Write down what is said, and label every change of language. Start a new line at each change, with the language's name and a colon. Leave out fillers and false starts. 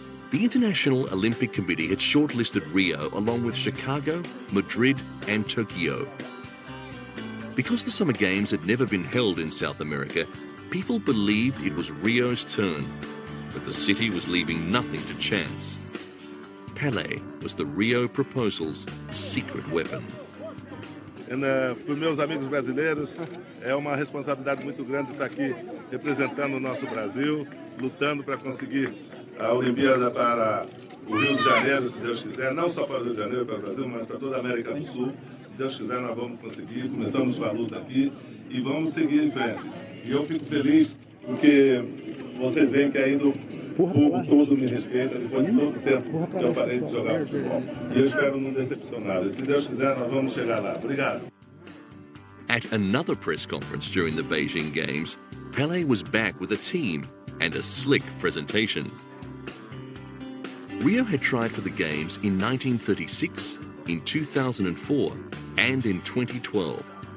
English: The International Olympic Committee had shortlisted Rio along with Chicago, Madrid, and Tokyo. Because the Summer Games had never been held in South America, people believed it was Rio's turn, but the city was leaving nothing to chance. Pele was the Rio proposal's secret weapon.
Portuguese: Para os meus amigos brasileiros, é uma responsabilidade muito grande estar aqui representando o nosso Brasil, lutando para conseguir a Olimpíada para o Rio de Janeiro, se Deus quiser, não só para o Rio de Janeiro, para o Brasil, mas para toda a América do Sul. Se Deus quiser, nós vamos conseguir. Começamos com a luta aqui e vamos seguir em frente. E eu fico feliz porque vocês veem que ainda o povo todo me respeita depois de todo o tempo que eu parei de jogar futebol. E eu espero não decepcionar. E se Deus quiser, nós vamos chegar lá. Obrigado.
English: At another press conference during the Beijing Games, Pele was back with a team and a slick presentation. Rio had tried for the Games in 1936, in 2004 and in 2012.